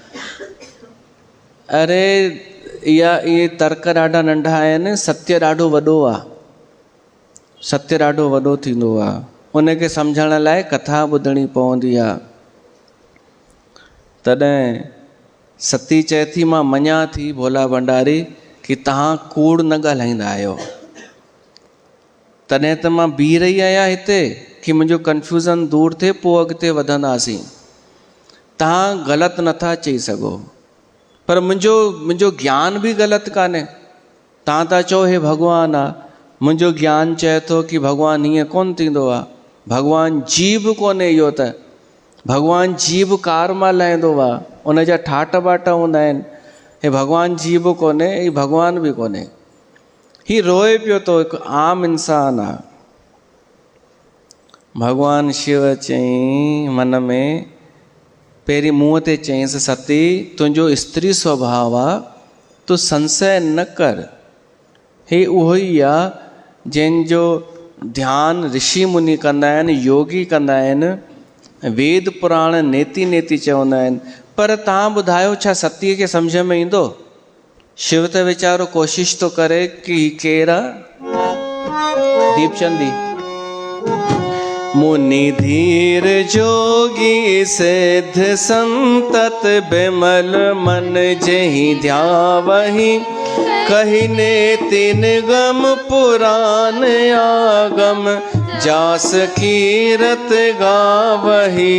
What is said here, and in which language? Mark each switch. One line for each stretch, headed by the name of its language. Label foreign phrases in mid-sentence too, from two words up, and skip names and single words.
Sindhi: अरे इहे तर्क ॾाढा नंढा आहिनि, सत्य ॾाढो वॾो आहे। सत्य ॾाढो वॾो थींदो आहे। उनखे सम्झण लाइ कथा ॿुधणी पवंदी आहे। तॾहिं सती चए थी मां मञा थी भोला भंडारी कि तव्हां कूड़ न ॻाल्हाईंदा आहियो, तॾहिं त मां बीह रही आहियां हिते कि मुंहिंजो कन्फ्यूज़न दूरि थिए, पोइ अॻिते वधंदासीं। तव्हां ग़लति नथा चई सघो, पर मुंहिंजो ज्ञान बि ग़लति कान्हे। तव्हां था चओ हे भॻवानु आहे, मुंहिंजो ज्ञान चए थो कि भॻवानु हीअं कोन थींदो आहे, भॻवानु जीव कोन्हे, इहो त भॻवानु जीव कार मां लहंदो आहे, उन जा ठाट बाट हूंदा आहिनि। हे भॻवानु जीव कोन्हे, ही भॻवानु बि कोन्हे। ही रोए पियो थो, हिकु आम इंसान आहे। भॻवानु शिव चई मन में, पहिरीं मुंहं ते चईंसि सती तुंहिंजो स्त्री स्वभाव आहे, तूं संशय न कर। हे उहो ई आहे जंहिंजो ध्यानु ऋषि मुनि कंदा आहिनि, योगी कंदा आहिनि, वेद पुराण नेति नेति चवंदा आहिनि। पर तव्हां ॿुधायो छा सतीअ खे सम्झ में ईंदो? शिव त वीचारो कोशिशि थो करे कि केरु आहे?
Awadhi: दीपचंदी मुनि धीर जोगी सिद्ध संतत बिमल मन जेहि ध्यावहि, कहि नेति निगम पुराण आगम, जास कीरत गावहि,